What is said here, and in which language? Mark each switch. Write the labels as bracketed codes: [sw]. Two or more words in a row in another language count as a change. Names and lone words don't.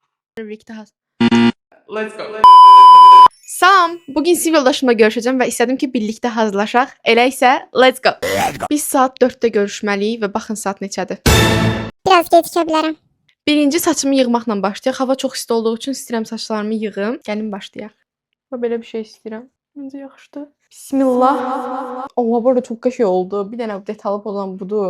[en] Birlikte Let's go. [az] Salam, bugün sinif yoldaşımla görüşəcəm və istədim ki, birlikdə hazırlaşaq. Elə isə, [en] let's go. [az] Biz saat 4-də görüşməliyik və baxın saat neçədir. Biraz gecikə bilərəm. Birinci saçımı yığmaqla başlayaq. Hava çox isti olduğu üçün istəyirəm saçlarımı yığım. Gəlin başlayaq. Və belə bir şey istəyirəm. Məncə yaxşıdır. Bismillah. Allah, bu arada çox qəşəng oldu. Bir dənə detallı olan budur.